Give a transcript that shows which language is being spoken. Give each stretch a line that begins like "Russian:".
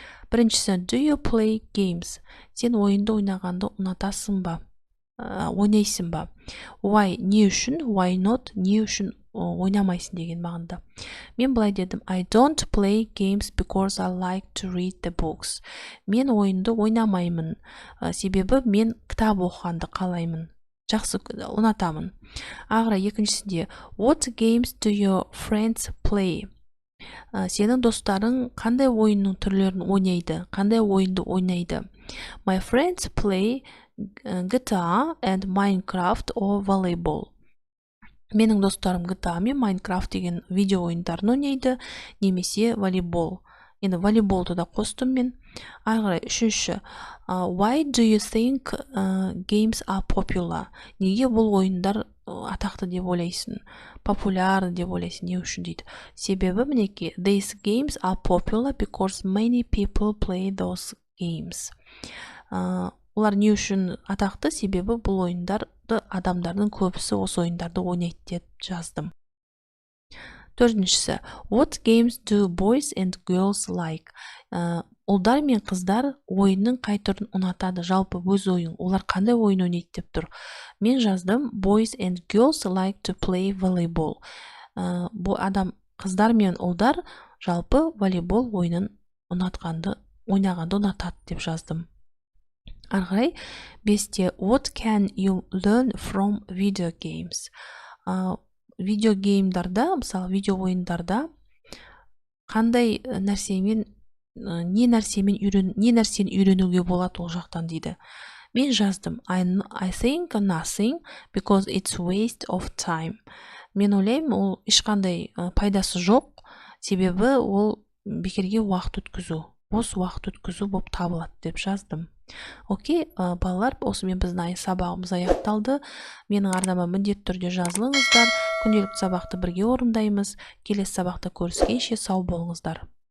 Kazakh: Біріншісі,
English: do you play games?
Kazakh: Сен ойынды ойнағанды ұнатасың ба? Ойнайсың ба?
English: Why?
Kazakh: Не үшін?
English: Why not?
Kazakh: Не үшін ойнамайсың деген мағынада. Мен былай дедім,
English: I don't play games because I like to read the books.
Kazakh: Мен ойынды ойнамаймын. Себебі мен кітап оқығанды қалаймын. Жақсы ұнатамын. Ағыра екіншісінде,
English: what games do your friends play?
Kazakh: Сенің достарың қандай ойынның түрлерін ойнайды? Қандай ойынды ойнайды?
English: My friends play GTA and Minecraft or volleyball.
Kazakh: Менің достарым GTA мен Minecraft деген видео ойындарын ойнайды, немесе волейбол. Енді волейболды да қостым мен. Ағырай, үшінші.
English: Why do you think games are popular?
Kazakh: Неге бұл ойындар атақты деп ойлайсың? Популярны деп ойлайсың, не үшін дейді? Себебі мінеке,
English: these games are popular because many people play those games.
Kazakh: Олар не үшін атақты? Себебі бұл ойындарды адамдардың көбісі осы ойындарды ойнайды деп жаздым. Төртіншісі,
English: what games do boys and girls like?
Kazakh: Ұлдар мен қыздар ойынның қай түрін ұнатады? Жалпы өз ойын. Олар қандай ойын ойнайды деп тұр. Мен жаздым,
English: boys and girls like to play volleyball.
Kazakh: Қыздар мен ұлдар жалпы волейбол ойынын ойнағанды ұнатады деп жаздым. Арғай, бесте,
English: what can you learn from video games?
Kazakh: Видео геймдарда, мысалы видео ойындарда қандай нәрсемен не нәрсені үйренуге болады ол жақтан дейді. Мен жаздым
English: I think nothing because it's waste of time.
Kazakh: Мен ойлаймын ол ешқандай пайдасы жоқ, себебі ол бекерге уақыт өткізу, бос уақыт өткізу болып табылады деп жаздым. Окей, балалар, осымен біздің сабағымыз аяқталды. Менің арнама міндетті түрде жазылыңыздар. Күнделікті сабақты бірге орындаймыз. Келесі сабақта көріскенше сау болыңыздар.